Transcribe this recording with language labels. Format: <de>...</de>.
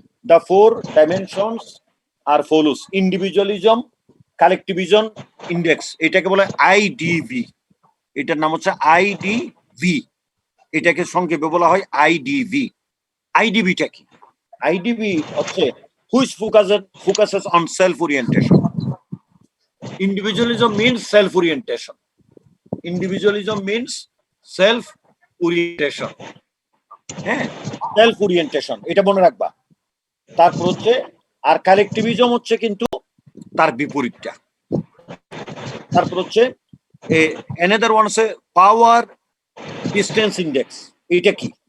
<en>the 4 dimensions are follows: individualism, collectivism index,</en> <bn>এটাকে বলে আইডিভি। এটার নাম হচ্ছে আইডিভি, এটাকে সংক্ষেপে বলা হয় আইডিভি। আইডিভিটা কি?</bn> <en>IDV হচ্ছে which focuses on self-orientation. Individualism means self-orientation. Individualism means self-orientation.</en> <bn>হ্যাঁ, self-orientation, এটা মনে রাখবা। তারপর হচ্ছে আর কালেকটিভিজম হচ্ছে কিন্তু তার বিপরীতটা। তারপর হচ্ছে</bn> <en>another one</en> <bn>আছে পাওয়ার ডিস্টেন্স ইন্ডেক্স। এটা কি?</bn>